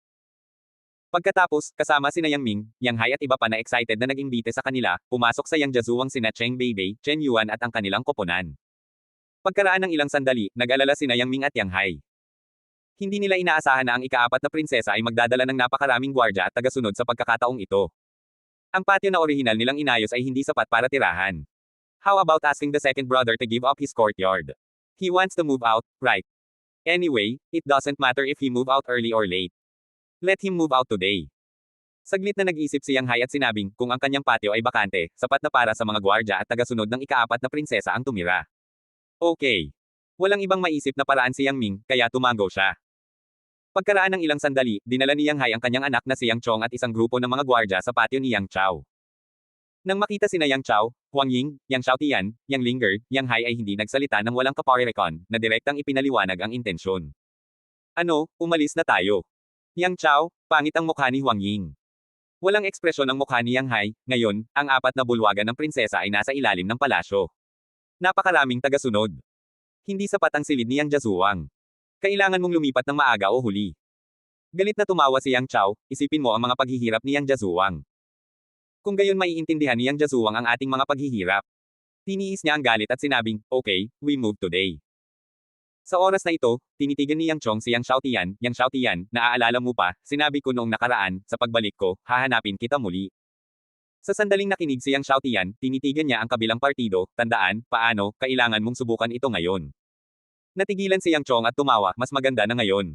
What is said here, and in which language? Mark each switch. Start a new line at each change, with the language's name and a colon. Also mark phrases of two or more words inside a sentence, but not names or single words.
Filipino: Pagkatapos, kasama sina Yang Ming, Yang Hai at iba pa na excited na nag-imbite sa kanila, pumasok sa Yang Jiazuwang sina Cheng Beibei, Chen Yuan at ang kanilang koponan. Pagkaraan ng ilang sandali, nag-alala sina Yang Ming at Yang Hai. Hindi nila inaasahan na ang ika-4 na prinsesa ay magdadala ng napakaraming gwardya at tagasunod sa pagkakataong ito. Ang patio na orihinal nilang inayos ay hindi sapat para tirahan.
English: How about asking the second brother to give up his courtyard? He wants to move out, right? Anyway, it doesn't matter if he move out early or late. Let him move out today.
Filipino: Saglit na nag-isip si Yang Hai at sinabing, kung ang kanyang patio ay bakante, sapat na para sa mga gwardya at tagasunod ng ika-4 na prinsesa ang tumira. Okay. Walang ibang maisip na paraan si Yang Ming, kaya tumango siya. Pagkaraan ng ilang sandali, dinala ni Yang Hai ang kanyang anak na si Yang Chong at isang grupo ng mga gwardya sa patio ni Yang Chao. Nang makita sina Yang Chao, Huang Ying, Yang Xiaotian, Yang Linger, Yang Hai ay hindi nagsalita ng walang kaparerekon, na direktang ipinaliwanag ang intensyon. Ano, umalis na tayo. Yang Chao, pangit ang mukha ni Huang Ying. Walang ekspresyon ang mukha ni Yang Hai, ngayon, ang 4 na bulwagan ng prinsesa ay nasa ilalim ng palasyo. Napakaraming tagasunod. Hindi sapat ang silid ni Yang Jiazuwang. Kailangan mong lumipat ng maaga o huli. Galit na tumawa si Yang Chao, isipin mo ang mga paghihirap ni Yang Jiazuwang. Kung gayon maiintindihan ni Yang Jiazuwang ang ating mga paghihirap. Tiniis niya ang galit at sinabing,
English: okay, we move today.
Filipino: Sa oras na ito, tinitigan ni Yang Chong si Yang Xiaotian, naaalala mo pa, sinabi ko noong nakaraan, sa pagbalik ko, hahanapin kita muli. Sa sandaling nakinig si Yang Xiaotian, tinitigan niya ang kabilang partido, tandaan, paano, kailangan mong subukan ito ngayon. Natigilan si Yang Chong at tumawa, mas maganda na ngayon.